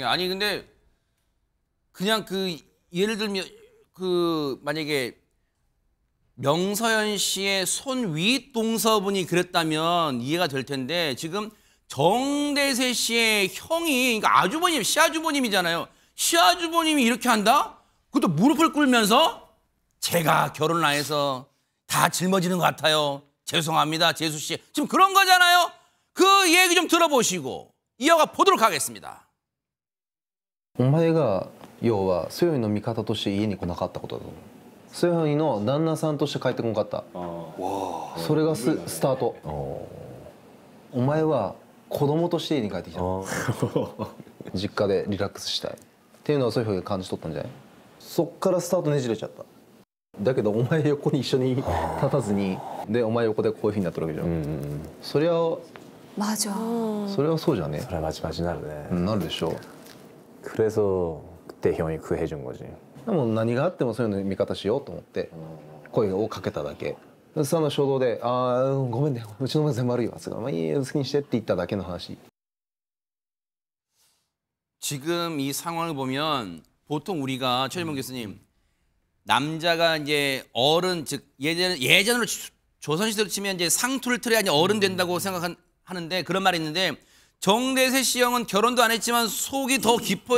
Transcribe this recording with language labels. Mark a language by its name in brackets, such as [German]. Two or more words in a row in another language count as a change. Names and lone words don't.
[Korean] 아니 근데 그냥 예를 들면 만약에 명서연 씨의 손 위 동서분이 그랬다면 이해가 될 텐데 지금 정대세 씨의 형이 그러니까 아주버님, 시아주버님이잖아요. 시아주버님이 이렇게 한다? 그것도 무릎을 꿇으면서 제가 결혼을 안 해서 다 짊어지는 것 같아요. 죄송합니다, 재수 씨. 지금 그런 거잖아요. 그 얘기 좀 들어보시고 이어가 보도록 하겠습니다. [Japanese] お前が要はソヨンの味方として家に来なかったことだと思う。ソヨンの旦那さんとして帰ってこなかった。それがスタート。お前は子供として家に帰ってきた。実家でリラックスしたいっていうのはソヨンが感じ取ったんじゃない？そっからスタートねじれちゃった。だけどお前横に一緒に立たずにでお前横でこういうふうになってるわけじゃん。それは [Korean] 맞아. [Japanese] それはそうじゃね。 [Korean] 그래 마지막이 나르네. [Japanese] なるでしょう。 [Korean] 그래서 그때 형이 그 해준 거지. [Japanese] でも何があってもそういうの味方しようと思って声をかけただけ。 その衝動で「ああごめんねうちの娘悪いわ」つが「まあいいよ好きにして」って言っただけの話。 [Korean] 지금 이 상황을 보면 보통 우리가 최일봉 교수님 남자가 이제 어른 즉 예전으로 조선시대로 치면 이제 상투를 틀어야 이제 어른 된다고 생각하는데 그런 말이 있는데 정대세 씨 형은 결혼도 안 했지만 속이 더 깊어요.